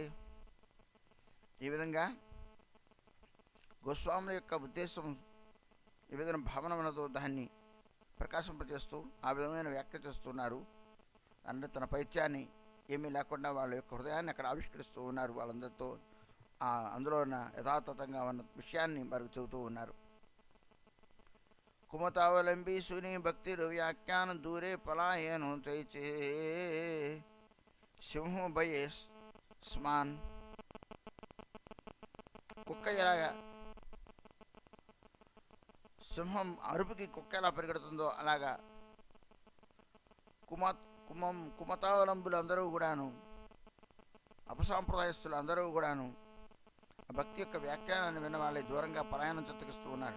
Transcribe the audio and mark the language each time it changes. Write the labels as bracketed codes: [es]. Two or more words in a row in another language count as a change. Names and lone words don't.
[te] ఈ విధంగా గోస్వాముల యొక్క ఉద్దేశం ఈ విధమైన భావన ఉన్నదో దాన్ని ప్రకాశింపజేస్తూ ఆ విధమైన వ్యాఖ్య చేస్తున్నారు. అంటే తన పైత్యాన్ని ఏమీ లేకుండా వాళ్ళ యొక్క హృదయాన్ని అక్కడ ఆవిష్కరిస్తూ ఉన్నారు. వాళ్ళందరితో అందులో ఉన్న యథాతథంగా ఉన్న విషయాన్ని వారికి చెబుతూ ఉన్నారు. [bn] কুমতাবলম্বী শুনি ভক্তির ব্যাখ্যান দূরে পলায়ন তৈছে সিংহ ভয়ে শ্বান. [te] కుక్క ఎలాగా సింహం అరుపుకి కుక్క ఎలా పరిగెడుతుందో అలాగా కుమతావలంబులు అందరూ కూడాను, అపసాంప్రదాయస్తులు అందరూ కూడాను భక్తి యొక్క వ్యాఖ్యానాన్ని విన్న వాళ్ళే దూరంగా పలాయనం చిత్తగిస్తూ ఉన్నారట.